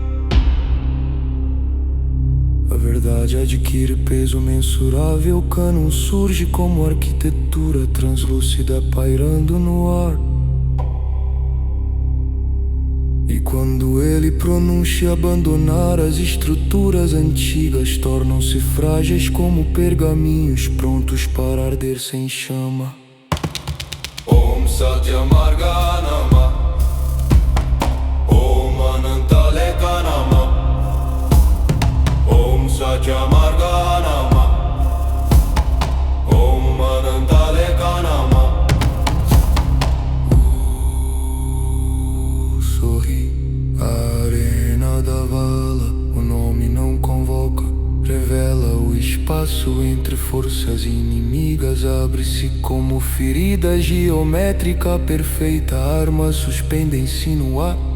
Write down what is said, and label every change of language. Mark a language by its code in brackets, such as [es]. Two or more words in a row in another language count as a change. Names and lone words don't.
[pt] A verdade adquire peso mensurável, o cânon surge como arquitetura translúcida pairando no ar. E quando ele pronuncia abandonar, as estruturas antigas tornam-se frágeis como pergaminhos prontos para arder sem chama. [sa] ॐ सत्यमार्ग नमः, ॐ अनन्तलेक नमः, ॐ सत्यमार्ग नमः, ॐ अनन्तलेक नमः. [pt] Sorri, a arena da vala, o nome não convoca, revela o espaço entre forças inimigas, abre-se como ferida geométrica perfeita, armas suspendem-se no ar.